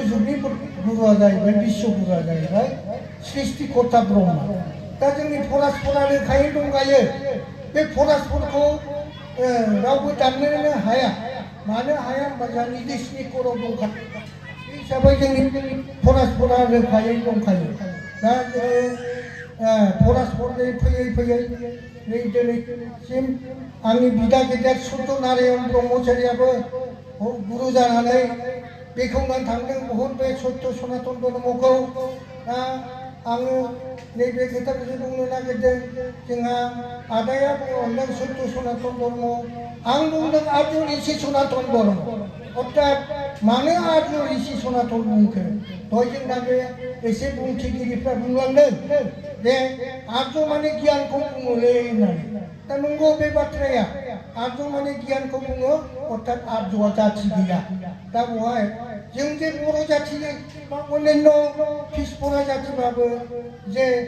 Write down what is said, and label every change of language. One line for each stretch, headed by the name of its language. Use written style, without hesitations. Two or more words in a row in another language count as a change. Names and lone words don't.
Bodo: जुगनि गुरुआ जाहैबाय विश्व गुरुआ जाहैबाय सृष्टिकर्ता ब्रह्मा दा जोंनि फरासफोरा रोखायै दंखायो बे फरासफोरखौ रावबो दाननोनो हाया मानो हाया होनबा जोंहा निदेशनि खराव दंखायो बे हिसाबै जोंनि फरासफोरा रोखायै दंखायो दा जोङो फरासफोरनि फैयै नै दिनैसिम आंनि बिदा गेदेर सत्य नारायण ब्रह्मचारियाबो गुरु जानानै बेखेवनानै थांदों बहुद बे सत्य सनातन धर्मखौ आङो नैबे खोथाखौ बुंनो नागिरदों जोंहा आदाया बुंलांदों सत्य सनातन धर्म आं बुंदों आर्य ऋषि सनातन धर्म अर्थात मानो आर्य ऋषि सनातन बुंखो दहाय जोंना बे एसे बुंथिगिरिफ्रा बुंलांदों जे आर्य माने गियानखौ बुङोलै होननानै दा नंगौ बे बाथ्राया आर्य माने गियानखौ बुङो अर्थात आर्यआ जाथि गैया दा बेवहाय जों जे बर' जाथि बा अन्यान्य पिसपरा जाथिबाबो जे